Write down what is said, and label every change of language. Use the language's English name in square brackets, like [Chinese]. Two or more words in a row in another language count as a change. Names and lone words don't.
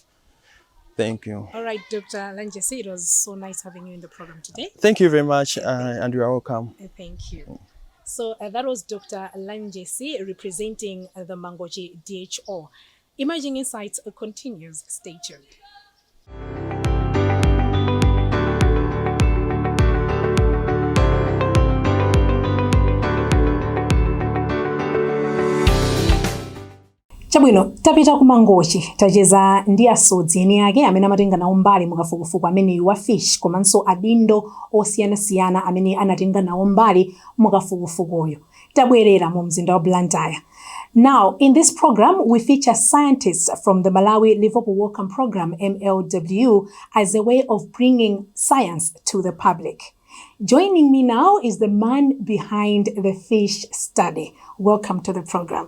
[English] Thank you. All right, Dr. Lanjesi, it was so nice having you in the program today. Thank you very much, and you are welcome. Thank you. So that was Dr. Lanjesi representing the Mangochi DHO. Emerging Insights continues. Stay tuned. [Nyanja] Chabwino, tapita ku Mangochi, tacheza ndi asodzi eni ake amene amatenga nawo mbali mukafukufuku amene wa fish komanso adindo osiyanasiyana amene anatenga nawo mbali mukafukufukuyo. Tabwerera mu mzinda wa Blantyre. [English] Now, in this program, we feature scientists from the Malawi Livable Welcome Program, MLW, as a way of bringing science to the public. Joining me now is the man behind the fish study. Welcome to the program.